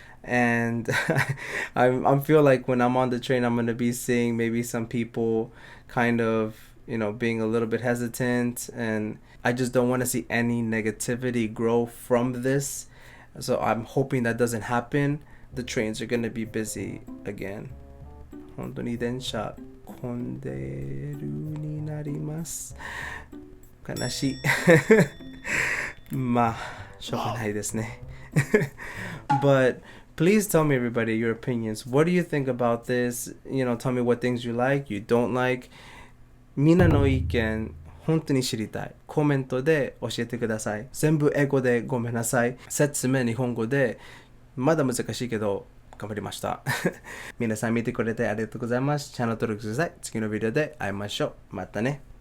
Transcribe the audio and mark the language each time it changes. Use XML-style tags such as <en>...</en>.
<en>And I feel like when I'm on the train, I'm going to be seeing maybe some people kind of, being a little bit hesitant, and I just don't want to see any negativity grow from this. So I'm hoping that doesn't happen. The trains are going to be busy again.</en> <ja>本当に電車混んでるになります。悲しい。まあ、しょうがないですね。</ja> <en>But please tell me, everybody, your opinions. What do you think about this? Tell me what things you like, you don't like.</en> <ja>みんなの意見本当に知りたい。コメントで教えてください。全部英語でごめんなさい。説明日本語でまだ難しいけど頑張りました。皆さん見てくれてありがとうございます。チャンネル登録してください。次のビデオで会いましょう。またね。</ja>